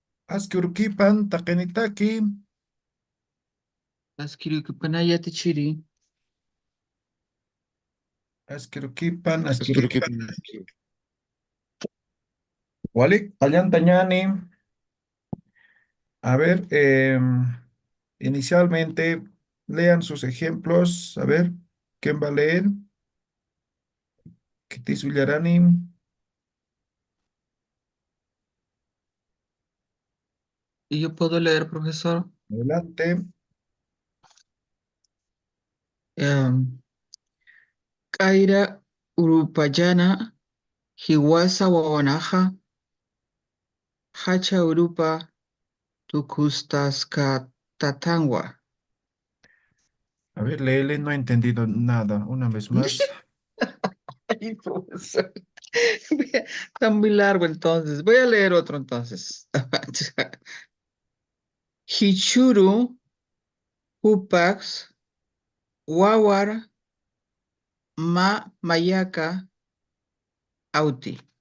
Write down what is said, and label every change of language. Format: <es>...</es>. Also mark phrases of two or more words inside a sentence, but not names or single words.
<ay>Askurukipan, takenitaki, Askirikupanayati chiri. askurukipan,</ay> <es>Quiero que</es> <ay>askurukipan. Walik, Tañani.</ay> <es>A ver, inicialmente lean sus ejemplos. A ver, ¿quién va a leer?</es> <ay>Kitis Villarani,</ay> <es>¿Y yo puedo leer, profesor? adelante.</es> <ay>Em, Kaira Urupayana, Hiwasa Wawanaja, Hacha Urupa, Tukustaska Tatangwa.</ay> <es>A ver, léele, no he entendido nada. Una vez más. Ay, profesor. Está muy largo entonces. Voy a leer otro entonces.</es> <ay>Hichuru, Hupax, Wawar, Mayaka, Auti.</ay>